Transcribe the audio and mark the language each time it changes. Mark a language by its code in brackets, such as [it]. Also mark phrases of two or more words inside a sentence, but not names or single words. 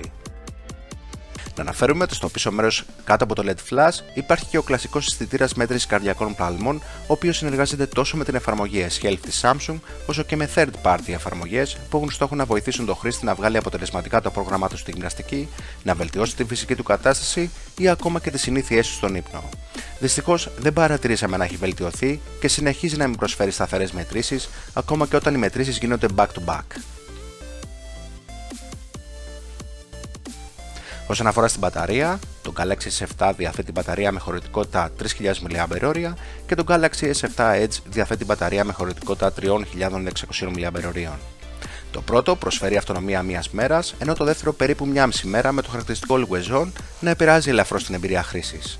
[el] Να αναφέρουμε ότι στο πίσω μέρος κάτω από το LED Flash υπάρχει και ο κλασικός αισθητήρας μέτρησης καρδιακών παλμών, ο οποίος συνεργάζεται τόσο με την εφαρμογή S-Health της Samsung, όσο και με third-party εφαρμογές που έχουν στόχο να βοηθήσουν τον χρήστη να βγάλει αποτελεσματικά το πρόγραμμά του στην γυμναστική, να βελτιώσει τη φυσική του κατάσταση ή ακόμα και τις συνήθειές του στον ύπνο. Δυστυχώς δεν παρατηρήσαμε να έχει βελτιωθεί και συνεχίζει να μην προσφέρει σταθερές μετρήσεις, ακόμα και όταν οι μετρήσεις γίνονται back-to-back. Όσον αφορά στην μπαταρία, το Galaxy S7 διαθέτει μπαταρία με χωρητικότητα 3.000 mAh και το Galaxy S7 Edge διαθέτει μπαταρία με χωρητικότητα 3.600 mAh. Το πρώτο προσφέρει αυτονομία μιας μέρας, ενώ το δεύτερο περίπου μια μισή μέρα, με το χαρακτηριστικό Always On να επηρεάζει ελαφρώς την εμπειρία χρήσης.